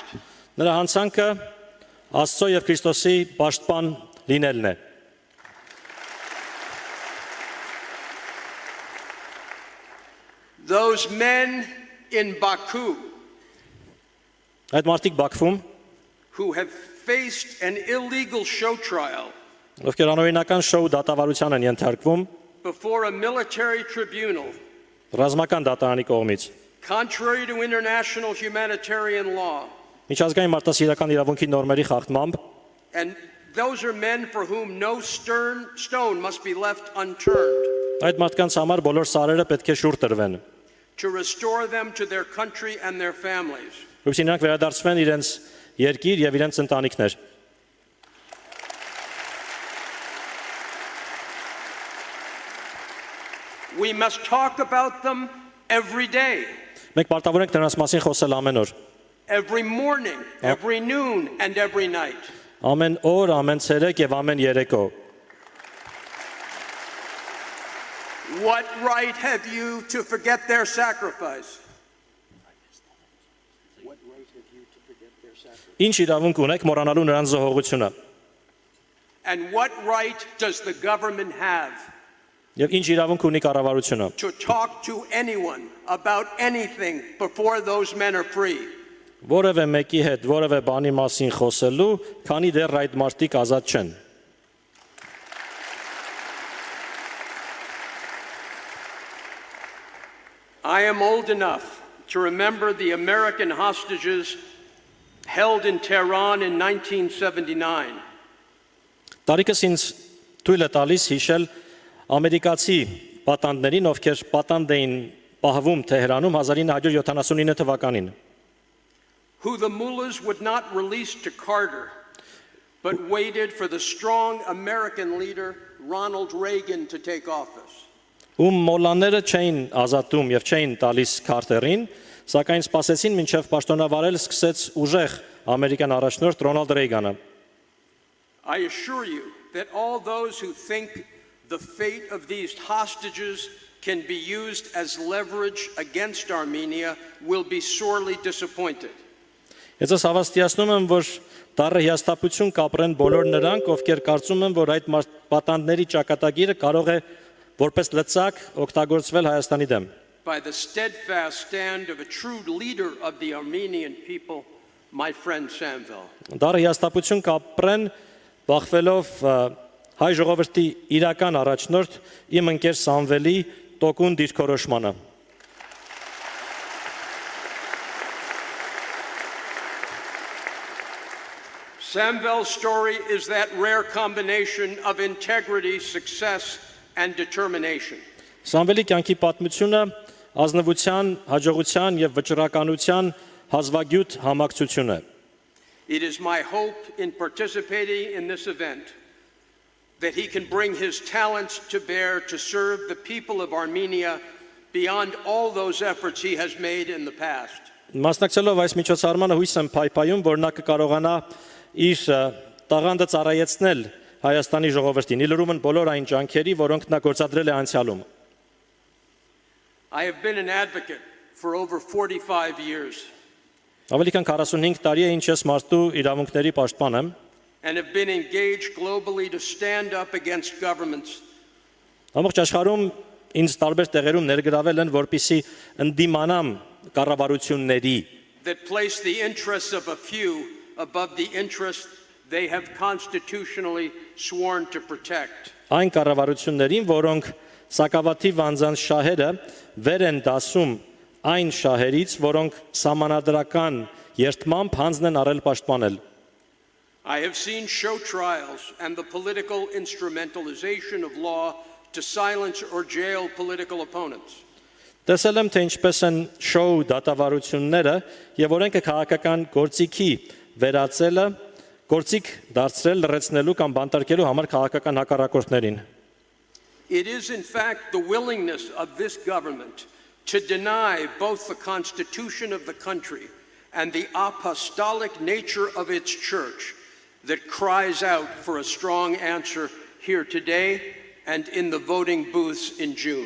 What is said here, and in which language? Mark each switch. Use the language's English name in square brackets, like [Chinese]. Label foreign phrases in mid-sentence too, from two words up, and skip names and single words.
[Armenian] Նրա հանցանքը Աստծո եւ Քրիստոսի պաշտպան լինելն է։ [English] Those men in Baku [Armenian] Այդ մարդիկ Բաքվում, [English] who have faced an illegal show trial [Armenian] ովքեր անօրինական շոու դատավարության են ենթարկվում [English] before a military tribunal, [Armenian] ռազմական դատարանի կողմից, [English] contrary to international humanitarian law. [Armenian] միջազգային մարդասիրական իրավունքի նորմերի խախտմամբ, [English] And those are men for whom no stone must be left unturned. [Armenian] Այդ մարդկանց համար բոլոր սարերը պետք է շուռ տրվեն, [English] to restore them to their country and their families. [Armenian] որպեսզի նրանք վերադարձվեն իրենց երկիր եւ իրենց ընտանիքներ։ [English] We must talk about them every day. [Armenian] Մենք պարտավոր ենք նրանց մասին խոսել ամեն օր, [English] Every morning, every noon, and every night. [Armenian] ամեն օր, ամեն ցերեկ եւ ամեն երեկո։ [English] What right have you to forget their sacrifice? What right have you to forget their sacrifice? [Armenian] Ինչ իրավունք ունեք մոռանալու նրանց զոհողությունը։ [English] And what right does the government have [Armenian] Եվ ինչ իրավունք ունի կառավարությունը։ [English] to talk to anyone about anything before those men are free? [Armenian] որևէ մեկի հետ որևէ բանի մասին խոսելու, քանի դեռ այդ մարդիկ ազատ չեն։ [English] I am old enough to remember the American hostages held in Tehran in 1979. [Armenian] Տարիքս ինձ թույլ է տալիս հիշել ամերիկացի պատանդներին, ովքեր պատանդ էին պահվում Թեհրանում 1979 թվականին, [English] Who the mullahs would not release to Carter, but waited for the strong American leader Ronald Reagan to take office. [Armenian] ում մոլաները չէին ազատում եւ չէին տալիս Քարթերին, սակայն սպասեցին մինչև պաշտոնավարել սկսեց ուժեղ ամերիկյան առաջնորդ Ռոնալդ Ռեյգանը։ [English] I assure you that all those who think the fate of these hostages can be used as leverage against Armenia will be sorely disappointed. [Armenian] Ես ես հավաստիացնում եմ, որ դառը հիասթափություն կապրեն բոլոր նրանք, ովքեր կարծում են, որ այդ պատանդների ճակատագիրը կարող է որպես լծակ օգտագործվել Հայաստանի դեմ։ [English] By the steadfast stand of a true leader of the Armenian people, my friend Samvel. [Armenian] Դառը հիասթափություն կապրեն բախվելով հայ ժողովրդի իրական առաջնորդ իմ ընկեր Սամվելի տոկուն դիրքորոշմանը։ [English] Samvel's story is that rare combination of integrity, success, and determination. [Armenian] Սամվելի կյանքի պատմությունը ազնվության, հաջողության եւ վճռականության հազվագյուտ համակցություն է։ [English] It is my hope in participating in this event that he can bring his talents to bear to serve the people of Armenia beyond all those efforts he has made in the past. [Armenian] Մասնակցելով այս միջոցառմանը հույս եմ փայփայում, որ նա կկարողանա իր տաղանդը ծառայեցնել Հայաստանի ժողովրդին, իլրումն բոլոր այն ջանքերի, որոնք նա գործադրել է անցյալում։ [English] I have been an advocate for over 45 years [Armenian] Ավելի քան 45 տարի է ինչ ես մարդու իրավունքների պաշտպան եմ [English] and have been engaged globally to stand up against governments [Armenian] Ամբողջ աշխարհում ինձ տարբեր տեղերում ներգրավել են, որպիսի ընդդիմանամ կառավարությունների, [English] that place the interests of a few above the interests they have constitutionally sworn to protect. [Armenian] այն կառավարություններին, որոնք սակավաթիվ անձանց շահերը վեր են դասում այն շահերից, որոնք սահմանադրական երթմամբ հանձն են առել պաշտպանել։ [English] I have seen show trials and the political instrumentalization of law to silence or jail political opponents. [Armenian] Տեսել եմ, թե ինչպես են շոու դատավարությունները եւ օրենքը քաղաքական գործիքի վերածելը, գործիք դարձրել լրացնելու կամ բանտարկելու համար քաղաքական հակառակորդներին։ [English] It is in fact the willingness of this government to deny both the constitution of the country and the apostolic nature of its church that cries out for a strong answer here today and in the voting booths in June.